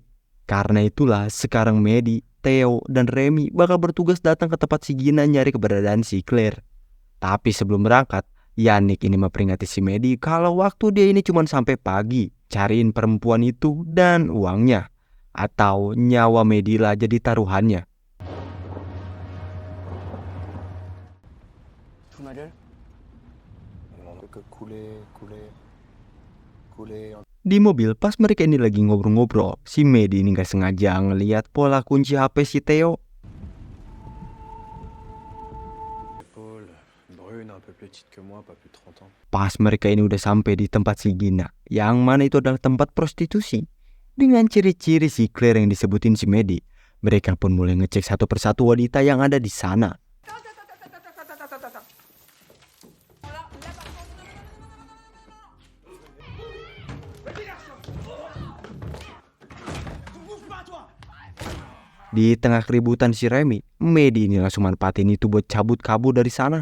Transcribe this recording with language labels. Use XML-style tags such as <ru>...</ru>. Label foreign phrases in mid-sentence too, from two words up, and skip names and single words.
<id>Karena itulah sekarang Medi, Theo, dan Remy bakal bertugas datang ke tempat si Gina nyari keberadaan si Claire. Tapi sebelum berangkat, Yannick ini memperingati si Medi kalau waktu dia ini cuma sampai pagi, cariin perempuan itu dan uangnya. Atau nyawa Medi lah jadi taruhannya.</id> <fr>Fous ma gueule? On peut que couler.</fr> <id>Di mobil pas mereka ini lagi ngobrol-ngobrol, si Medi ini gak sengaja ngeliat pola kunci HP si Theo.</id> <fr>Épaule brune, un peu plus petite que moi, pas plus de 30 ans.</fr> <id>Pas mereka ini udah sampai di tempat si Gina, yang mana itu adalah tempat prostitusi. Dengan ciri-ciri si Claire yang disebutin si Medi, mereka pun mulai ngecek satu persatu wanita yang ada di sana. Di tengah keributan si Remy, Medi ini langsung manfaatin itu buat cabut kabur dari sana.</id>